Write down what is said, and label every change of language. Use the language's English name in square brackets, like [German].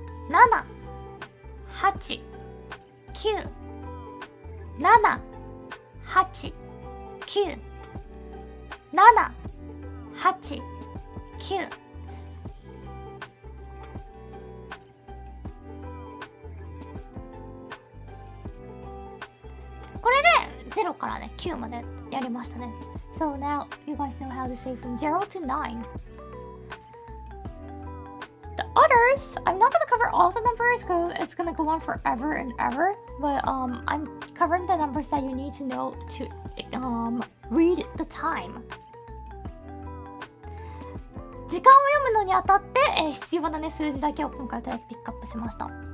[Japanese] 7、8、9、7、8、9、7、8、9。これで0からね、9までやりましたね。 [English] So now you guys know how to say from 0 to 9. The others, I'm not gonna cover all the numbers because it's gonna go on forever and ever. But I'm covering the numbers that you need to know to read the time. [Japanese] 時間を読むのにあたって、必要なね数字だけを今回とりあえずピックアップしました。